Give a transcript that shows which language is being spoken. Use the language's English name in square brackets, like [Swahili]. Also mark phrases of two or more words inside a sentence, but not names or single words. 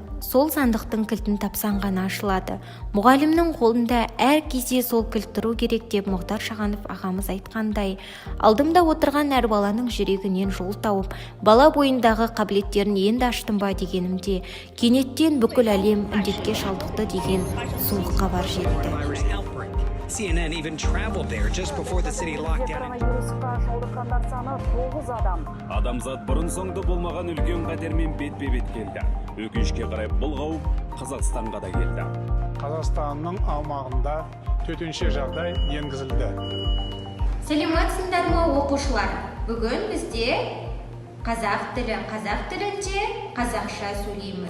[Kazakh] Сол сандықтың кілтін тапсан ғана ашылады. Мұғалімнің қолында әр кезде сол кілт тұру керек деп Мұхтар Шағанов ағамыз айтқандай, алдымда отырған әр баланың жүрегінен жол тауып, бала бойындағы қабілеттерін енді аштым ба дегенімде, кенеттен бүкіл әлем індетке шалдықты деген суық хабар жетті. [English] CNN even traveled there just before the city locked down. [Kazakh] Коронавирусқа шалдыққандар саны 9 адам. Адамзат бұрын соңды болмаған үлкен қатермен бетпе-бет келді. Өкінішке қарай бұл қауіп Қазақстанға да келді. Қазақстанның аумағында төтенше жағдай енгізілді. Саламатсыздар ма оқушылар? Бүгін бізде қазақ тілінде қазақша сөйлейміз.